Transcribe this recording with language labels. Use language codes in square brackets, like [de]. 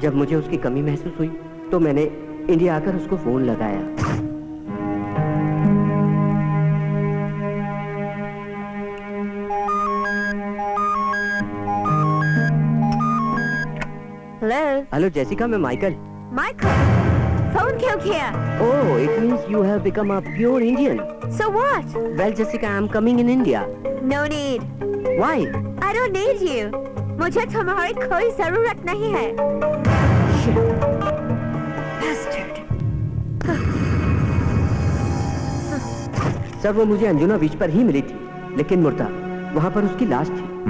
[hi] जब मुझे उसकी कमी महसूस हुई तो मैंने इंडिया आकर उसको फोन लगाया। हेलो जेसिका, मैं माइकल। Michael, phone क्यों किया? [en] Oh, it means you have become a pure Indian. So what? Well, Jessica, I'm coming in India. No need. Why? I don't need you. [hi] मुझे तुम्हारी कोई जरूरत नहीं है। [en] Bastard. [hi] सर वो मुझे अंजुना बीच पर ही मिली थी, लेकिन मुर्दा वहां पर उसकी लाश थी।